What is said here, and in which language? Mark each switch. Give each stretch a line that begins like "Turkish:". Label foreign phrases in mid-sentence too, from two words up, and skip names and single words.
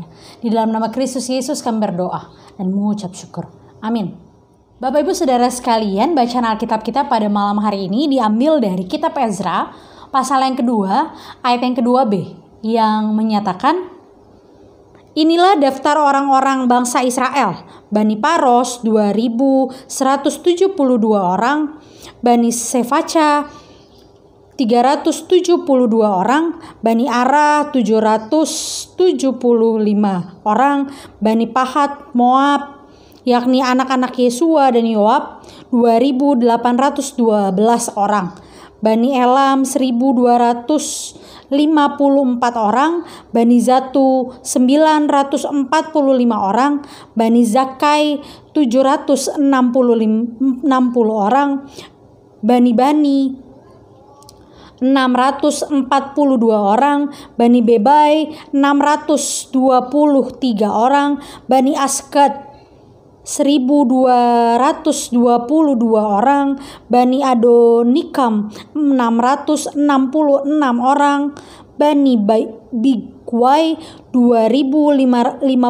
Indonesian: Di dalam nama Kristus Yesus kami berdoa dan mengucap syukur. Amin. Bapak Ibu Saudara sekalian, bacaan Alkitab kita pada malam hari ini diambil dari kitab Ezra, pasal yang kedua, ayat yang kedua B, yang menyatakan, inilah daftar orang-orang bangsa Israel, Bani Paros 2172 orang, Bani Sefaca 372 orang, Bani Ara 775 orang, Bani Pahat Moab, yakni anak-anak Yesua dan Yoab 2.812 orang, Bani Elam 1.254 orang, Bani Zatu 945 orang, Bani Zakai 760 orang, Bani 642 orang, Bani Bebai 623 orang, Bani Asgad 1.222 orang, Bani Adonikam 666 orang, Bani Bigwai 2.056